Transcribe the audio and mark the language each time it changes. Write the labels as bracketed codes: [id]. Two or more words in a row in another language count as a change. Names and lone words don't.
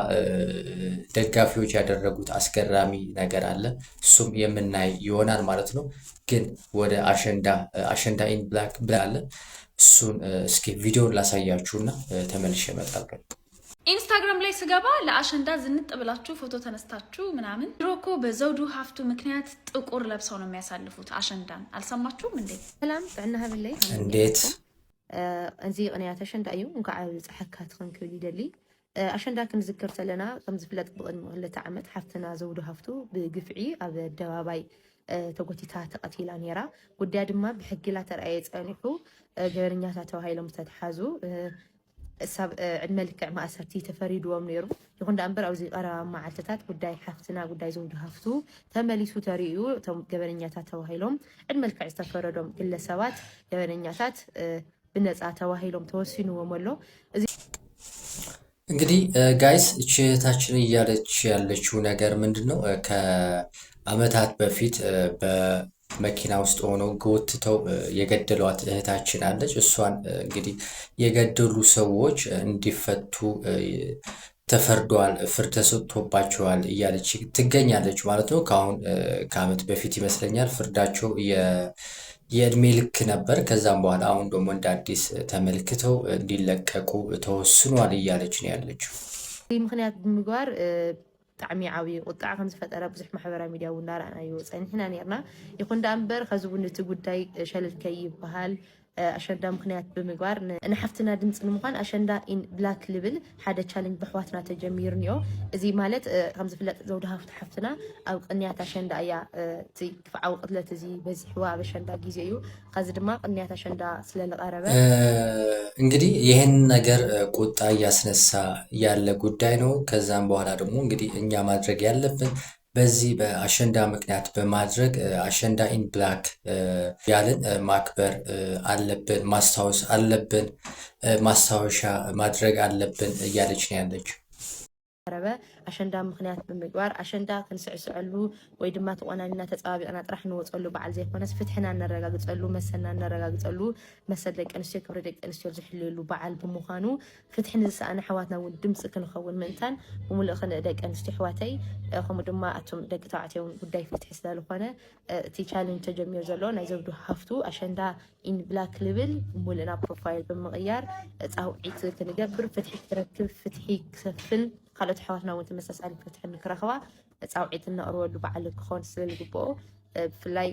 [am] ደጋፊዎች ያደረጉት አስገራሚ ነገር አለ። እሱም የምናይ ይሆናል ማለት ነው። ግን ወደ አሸንዳ [en] in black [am] ብላለ እሱን እስኪ ቪዲዮን ላሳያችሁና ተመልሼ እመጣለሁ። ኢንስታግራም ላይ ስገባ ለአሸንዳ ዝንጥ ብላችሁ ፎቶ ተነስታችሁ ምናምን። ድሮ እኮ በዘውዱ ሀፍቱ ምክንያት ጥቁር ለብሰው ነው የሚያሳልፉት አሸንዳን። አልሰማችሁም እንዴ? [ti] ሰላም ጥዕና ሃብለይ [am] እንዴት [ti] እዚ ቅንያት አሸንዳ እዩ እንኳዕ ፀሓካ ትኽንክብል ይደሊ አሸንዳ ክንዝክር ዘለና ከም ዝፍለጥ ብቅድሚ 2 ዓመት ሓፍትና ዘውዱ ሀፍቱ ብግፍዒ ኣብ ኣደባባይ ተጎቲታ ተቐቲላ ነራ። ጉዳያ ድማ ብሕጊ ላ ተረኣየ ፀኒሑ ገበረኛታት ተባሂሎም ዝተተሓዙ ሰብ ዕድመ ልክዕ ማእሰርቲ ተፈሪድዎም ነይሩ። ይኹን ዳእምበር ኣብዚ ቀረባ መዓልትታት ጉዳይ ሓፍትና ጉዳይ ዘውዱ ሀፍቱ ተመሊሱ ተርእዩ እቶም ገበረኛታት ተባሂሎም ዕድመ ልክዕ ዝተፈረዶም ግለሰባት ገበረኛታት ብነፃ ተባሂሎም ተወሲንዎም ኣሎ። [am] እንግዲህ ጋይስ እህታችን እያለች ያለችው ነገር ምንድን ነው? ከአመታት በፊት መኪና ውስጥ ሆነው ጎትተው የገደሏት እህታችን አለች። እሷን እንግዲህ የገደሉ ሰዎች እንዲፈቱ ተፈርዷል፣ ፍርድ ተሰጥቶባቸዋል እያለች ትገኛለች ማለት ነው። ከአመት በፊት ይመስለኛል ፍርዳቸው የእድሜ ልክ ነበር። ከዛም በኋላ አሁን ደግሞ እንደ አዲስ ተመልክተው እንዲለቀቁ ተወስኗል እያለች ነው ያለችው። [ti] ምክንያት ብምግባር ብጣዕሚ ዓብዪ ቁጣዕ ከም ዝፈጠረ ብዙሕ ማሕበራዊ ሚድያ እውን እናረኣናዮ ፀኒሕና ነርና። ይኹን ዳእምበር ከዚ እውን እቲ ጉዳይ ሸለልከ ይበሃል አሸንዳ ምክንያት ብምግባር ንሓፍትና ድምፂ ንምኳን አሸንዳ [en] in black [ti] ልብል ሓደ ቻሌንጅ ብሕዋትና ተጀሚሩ እኒኦ። እዚ ማለት ከም ዝፍለጥ ዘውዱ ሀፍቱ ሓፍትና ኣብ ቅንያት አሸንዳ እያ እቲ ክፍዓዊ ቅትለት እዚ በዚሕዋ ኣብ አሸንዳ ጊዜ እዩ። ከዚ ድማ ቅንያት አሸንዳ ስለዝቀረበ [am] እንግዲህ ይህን ነገር ቁጣ እያስነሳ ያለ ጉዳይ ነው። ከዛም በኋላ ደግሞ እንግዲህ እኛ ማድረግ ያለብን በዚህ በአሸንዳ ምክንያት በማድረግ አሸንዳ [en] in black [am] ያልን ማክበር አለብን፣ ማስታወስ አለብን፣ ማስታወሻ ማድረግ አለብን እያለች ነው ያለችው። [ti] ረበ አሸንዳ ምክንያት ብምግባር አሸንዳ ክንስዕስዐሉ ወይ ድማ ተቆናኒና ተፀባቢቕና ጥራሕ ንወፀሉ በዓል ዘይኮነስ ፍትሕና ነረጋግፀሉ መሰልና ነረጋግፀሉ መሰል ደቂ ኣንስትዮ ክብሪ ደቂ ኣንስትዮ ዝሕልየሉ በዓል ብምዃኑ ፍትሒ ንዝሰኣነ ኣሕዋትና እውን ድምፂ ክንኸውን ምእንታን ብምሉእ ክንእ ደቂ ኣንስትዮ ኣሕዋተይ ከምኡ ድማ እቶም ደቂ ተባዕትዮ ጉዳይ ፍትሒ ስለዝኾነ እቲ ቻሌንጅ ተጀሚሩ ዘሎ ናይ ዘውዱ ሀፍቱ አሸንዳ [en] in black [ti] ልብል ሙሉእና ፕሮፋይል ብምቕያር ፃውዒት ክንገብር ፍትሒ ክረክብ ፍትሒ ክሰፍን ካልኦት ኣሕዋትና እውን ተመሳሳሊ ፍትሒ ንክረኽባ ፃውዒት ነቕርበሉ በዓል ክኾን ስለዝግብኦ ብፍላይ